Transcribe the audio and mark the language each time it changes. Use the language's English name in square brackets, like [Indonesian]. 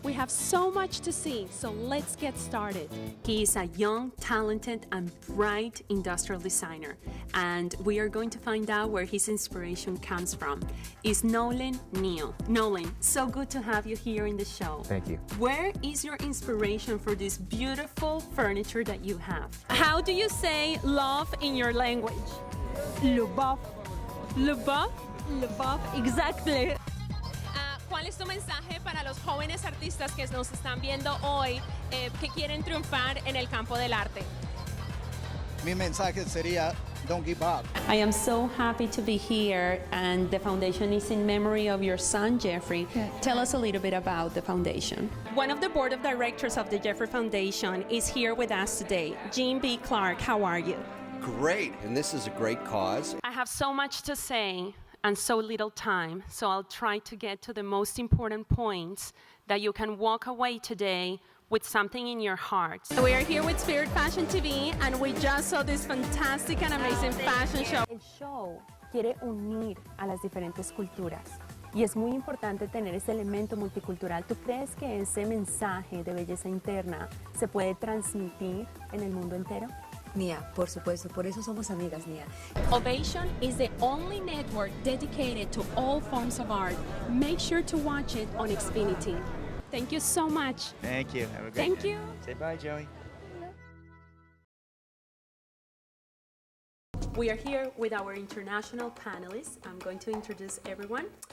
[English] We have so much to see, so let's get started. He is a young, talented, and bright industrial designer, and we are going to find out where his inspiration comes from. It's Nolan Neal. Nolan, so good to have you here in the show. Thank you. Where is your inspiration for this beautiful furniture that you have? How do you say love in your language? Lubov. Lubov? Lubov, exactly. [Spanish] ¿Cuál es tu mensaje para los jóvenes artistas que nos están viendo hoy que quieren triunfar en el campo del arte? Mi mensaje sería, [English] don't give up. I am so happy to be here, and the foundation is in memory of your son, Jeffrey. Tell us a little bit about the foundation. One of the board of directors of the Jeffrey Foundation is here with us today. Jean B. Clark, how are you? Great, and this is a great cause. I have so much to say and so little time, so I'll try to get to the most important points that you can walk away today with something in your heart. So we are here with Spirit Fashion TV, and we just saw this fantastic and amazing fashion show. [Spanish] El show quiere unir a las diferentes culturas y es muy importante tener ese elemento multicultural. ¿Tú crees que ese mensaje de belleza interna se puede transmitir en el mundo entero? Nia, por supuesto, por eso somos amigas, Nia. [English] Ovation is the only network dedicated to all forms of art. Make sure to watch it on Xfinity. Thank you so much. Thank you. Have a great Thank day. you. Say bye, Joey. We are here with our international panelists. I'm going to introduce everyone.